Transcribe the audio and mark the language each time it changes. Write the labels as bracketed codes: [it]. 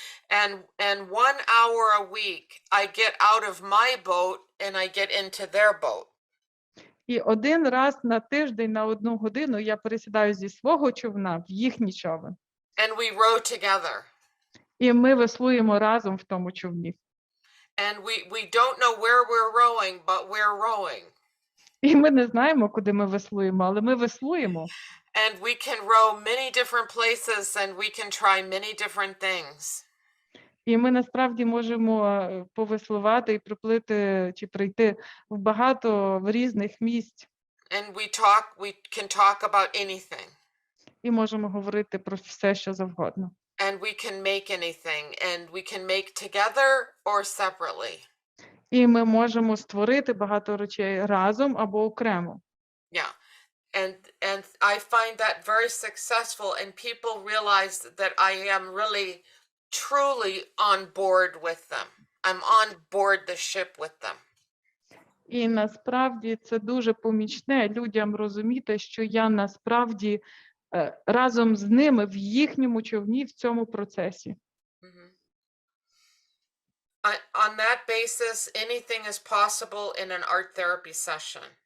[en] And 1 hour a week I get out of my boat and I get into their boat. [uk] І один раз на тиждень на 1 годину я пересідаю зі свого човна в їхній човен. [en] And we row together. [uk] І ми веслуємо разом в тому човні. [en] And we don't know where we're rowing, but we're rowing. [uk] І ми не знаємо, куди ми веслуємо, але ми веслуємо. [en] And we can row many different places and we can try many different things. [uk] І ми насправді можемо повеслувати і приплити чи прийти в багато різних місць. [en] And we can talk about anything. [uk] І можемо говорити про все, що завгодно. [en] And we can make anything, and we can make together or separately. [uk] І ми можемо створити багато речей разом або окремо. [en] Yeah. And I find that very successful, and people realize that I am really truly on board with them. I'm on board the ship with them. [uk] І насправді це дуже помічне людям розуміти, що я насправді разом з ними в їхньому човні в цьому процесі. [en] On that basis, anything is possible in an art therapy session.